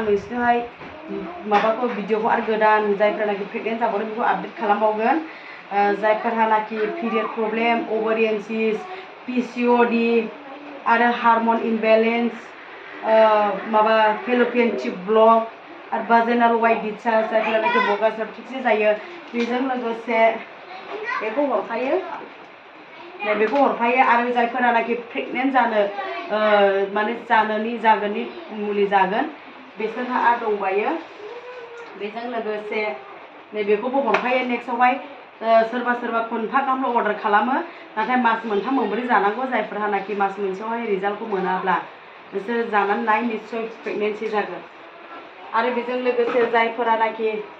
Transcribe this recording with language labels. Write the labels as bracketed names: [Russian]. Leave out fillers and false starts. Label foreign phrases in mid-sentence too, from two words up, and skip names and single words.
[Bodo] नोंसोरनोहाय माबाखौ भिडिअखौ आरो गोदान जायफोरनाखि प्रेगनेन्ट जाबावदों बेखौ आपडेट खालामबावगोन जायफोरहानाखि [English] period problem ovarian cyst [Bodo] PCOD आरो [English] hormone imbalance [Bodo] माबा [English] fallopian tube block [Bodo] आरो [English] vaginal white discharge [Bodo] जायफोरनाखि बगासर थिगसे जायो बेजों लोगोसे बेखौ हरफायो बेखौ हरफायो आरो जायफोरनाखि प्रेगनेन्ट जानो माने जागोननि मुलि जागोन बिसोरहा आरो दंबायो बेजों लोगोसे नैबेखौबो हरफायो नेक्स्टआवहाय सोरबा सोरबा खनफा गाहामल' अर्डार खालामो नाथाय मास मोनथाम मोनब्रै जानांगौ जायफोरहानाखि मास मोनसेयावहाय रिजाल्टखौ मोनाब्ला बिसोर जानानै नाय निस्सय प्रेगनेन्सि जागोन आरो बेजों लोगोसे जायफोरानाखि